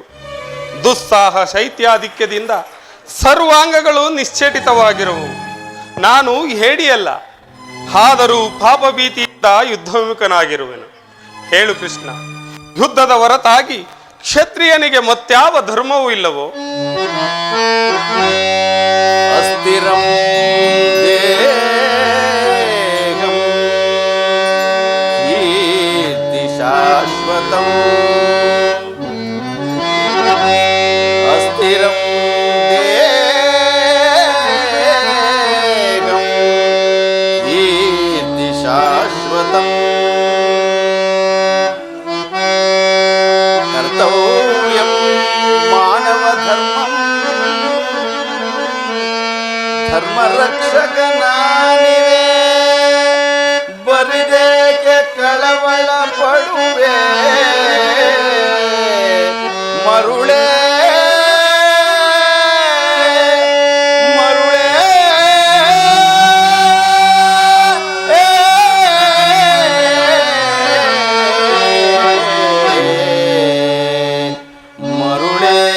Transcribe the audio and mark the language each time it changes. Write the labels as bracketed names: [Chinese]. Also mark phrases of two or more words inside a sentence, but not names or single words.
[Kannada] ದುಸ್ಸಾಹ ಶೈತ್ಯಾಧಿಕ್ಯದಿಂದ ಸರ್ವಾಂಗಗಳು ನಿಶ್ಚೇಟಿತವಾಗಿರುವು. ನಾನು ಹೇಡಿಯಲ್ಲ, ಆದರೂ ಪಾಪ ಭೀತಿಯಿಂದ ಯುದ್ಧವಿಮುಖನಾಗಿರುವೆನು. ಹೇಳು ಕೃಷ್ಣ, ಯುದ್ಧದ ಹೊರತಾಗಿ ಕ್ಷತ್ರಿಯನಿಗೆ ಮತ್ಯಾವ ಧರ್ಮವೂ ಇಲ್ಲವೋ? [Sanskrit] अस्थिरं देहं कीर्ति शाश्वतं. अस्थिरं देहं कीर्ति शाश्वतं. कर्तव्यं मानव धर्मं [Kannada] ಧರ್ಮರಕ್ಷಕನಾನಿವೆ. ಬರಿದೇಕೆ ಕಳವಳ ಪಡುವೆ ಮರುಳೇ ಮರುಳೇ ಮರುಳೇ.